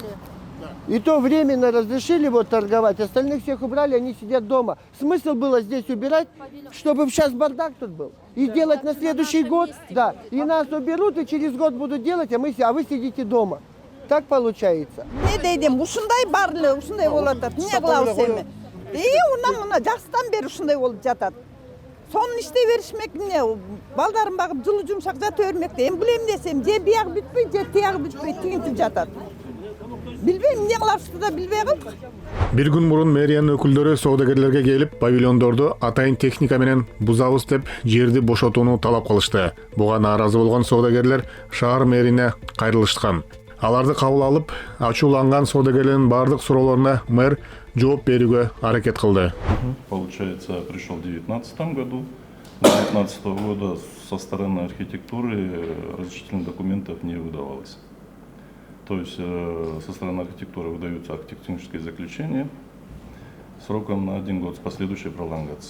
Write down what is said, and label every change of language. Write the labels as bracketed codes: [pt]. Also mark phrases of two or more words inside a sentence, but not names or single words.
[ru] И то временно разрешили торговать, остальных всех убрали, они сидят дома. Смысл было здесь убирать, чтобы сейчас бардак тут был. И делать на следующий год, да. И нас уберут, и через год будут делать, а вы сидите дома. Так получается. [ky] Не дейдим, ушундай бар эле, ушундай болуп атат. Эмне кылабыз эми? Мына жастан бери ушундай болуп жатат. Сонун иштей беришмек эмне? Балдарын багып жылуу жумшак жата бермек. Эми билем десем, же биягы бүтпөй, же тиягы бүтпөй тигинтип жатат. Билбейм, эмне кылабызды да билбей калдык. Бир күн мурун мэриянын өкүлдөрү соодагерлерге келип, павильондорду атайын техника менен бузабыз деп жерди бошотууну талап кылышты. Буга нааразы болгон соодагерлер шаар мэрине кайрылышкан. Аларды кабыл алып, ачууланган соодагерлердин бардык суроолоруна мэр жооп берүүгө аракет кылды. [ru] Получается, пришел в 2019 году. С 2019 года со стороны архитектуры разрешительных документов не выдавалось. То есть со стороны архитектуры выдаются архитектурные заключения сроком на 1 год с последующей пролонгацией.